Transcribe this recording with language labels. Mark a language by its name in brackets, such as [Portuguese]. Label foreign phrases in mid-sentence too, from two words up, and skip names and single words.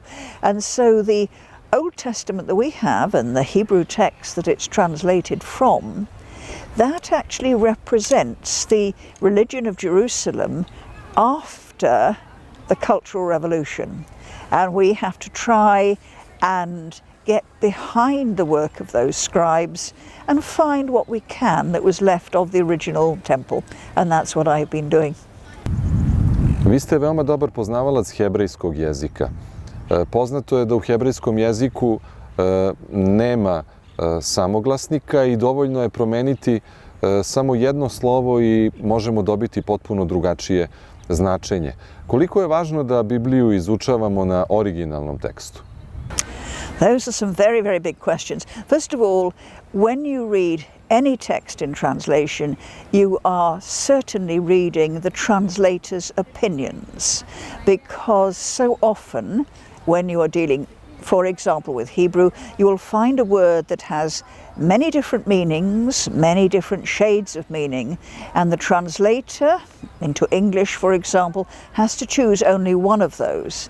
[English] And so the Old Testament that we have and the Hebrew text that it's translated from, that actually represents the religion of Jerusalem after the Cultural Revolution. And we have to try and get behind the work of those scribes and find what we can that was left of the original temple. And that's what I've been doing. [Serbian] Vi ste veoma dobar poznavalac hebrejskog jezika. Poznato je da u hebrejskom jeziku nema samoglasnika i dovoljno je promeniti samo jedno slovo i možemo dobiti potpuno drugačije značenje. Koliko je važno da Bibliju izučavamo na originalnom tekstu? [English] Those are some very, very big questions. First of all, when you read any text in translation, you are certainly reading the translator's opinions, because so often when you are dealing, for example, with Hebrew, you will find a word that has many different meanings, many different shades of meaning, and the translator into English, for example, has to choose only one of those.